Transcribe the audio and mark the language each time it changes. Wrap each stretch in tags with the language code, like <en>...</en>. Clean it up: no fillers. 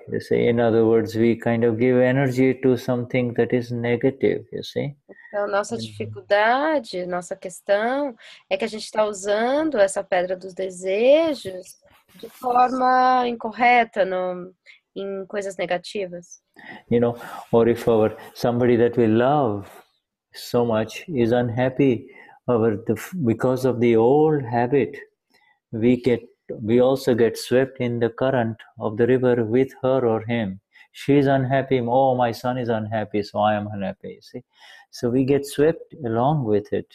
<en>You see, in other words, we kind of give energy to something that is negative, you see.</en> <pt>Então, nossa dificuldade, nossa questão é que a gente está usando essa pedra dos desejos de forma incorreta, em coisas negativas.</pt> <en>Or if somebody that we love so much is unhappy because of the old habit, we also get swept in the current of the river with her or him. She's unhappy. Oh, my son is unhappy, so I am unhappy. You see, so we get swept along with it.</en>